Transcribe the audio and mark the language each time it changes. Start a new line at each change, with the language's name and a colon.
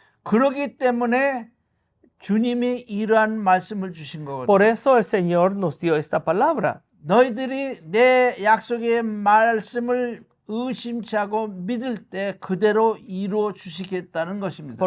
Korean: 그렇기 때문에 주님이 이러한 말씀을 주신 거거든요.
Spanish: Por eso el Señor nos dio esta palabra.
Korean: 너희들이 내 약속의 말씀을 의심치 않고 믿을 때 그대로 이루어 주시겠다는 것입니다.